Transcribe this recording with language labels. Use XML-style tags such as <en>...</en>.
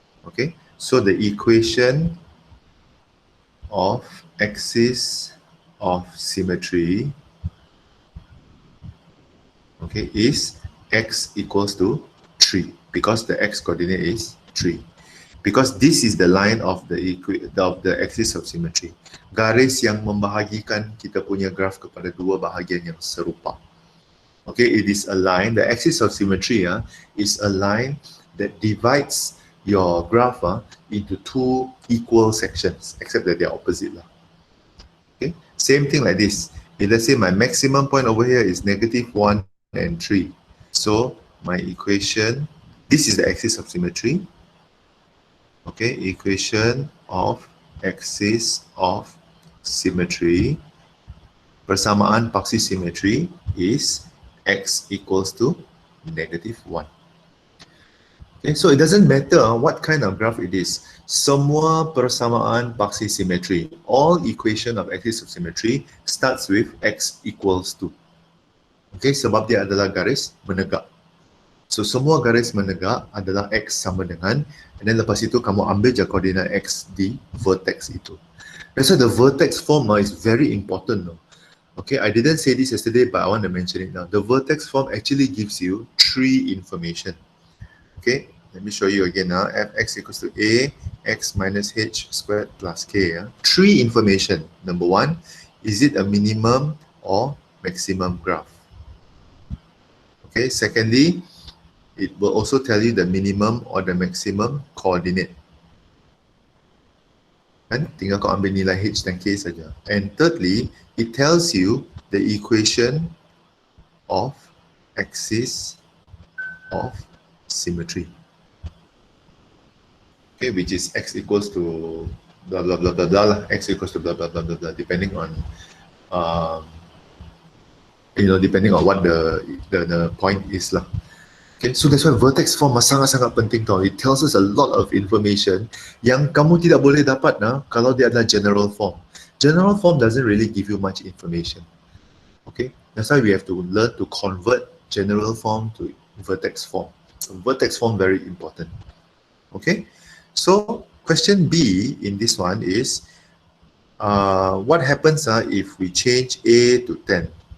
<en>Okay, so the equation of axis of symmetry, okay, is x equals to 3, because the x coordinate is 3. Because this is the line of the axis of symmetry.</en> <ms>Garis yang membahagikan kita punya graph kepada dua bahagian yang serupa.</ms> <en>Okay, it is a line, the axis of symmetry is a line that divides your graph into 2 equal sections, except that they are opposite. Okay, same thing like this. If let's say my maximum point over here is negative 1 and 3. So my equation, this is the axis of symmetry. Okay, equation of axis of symmetry,</en> <ms>persamaan paksi symmetry</ms> <en>is x equals to -1. Okay, so it doesn't matter what kind of graph it is.</en> <ms>Semua persamaan paksi symmetry,</ms> <en>all equation of axis of symmetry starts with x equals to.</en> <ms>Okay, sebab dia adalah garis menegak. So semua garis menegak adalah x sama dengan, and then lepas itu kamu ambil je koordinat x di vertex itu.</ms> <en>That's why the vertex form is very important. Okay, I didn't say this yesterday, but I want to mention it now. The vertex form actually gives you 3 information. Okay, let me show you again now. Fx equals to a, x minus h squared plus k. 3 information. Number 1, is it a minimum or maximum graph? Okay, secondly, it will also tell you the minimum or the maximum coordinate.</en> <ms>Kan? Tinggal kau ambil nilai h dan k saja.</ms> <en>And thirdly, it tells you the equation of axis of symmetry. Okay, which is x equals to blah blah blah blah blah, x equals to blah blah blah blah blah, depending on depending on what the point is lah. Okay, so that's why vertex form</en> <ms>sangat-sangat penting tau.</ms> <en>It tells us a lot of information</en> <ms>yang kamu tidak boleh dapat kalau dia adalah</ms> <en>general form. General form doesn't really give you much information. Okay, that's why we have to learn to convert general form to vertex form. So vertex form very important. Okay, so question B in this one is, what happens if we change A to 10?</en>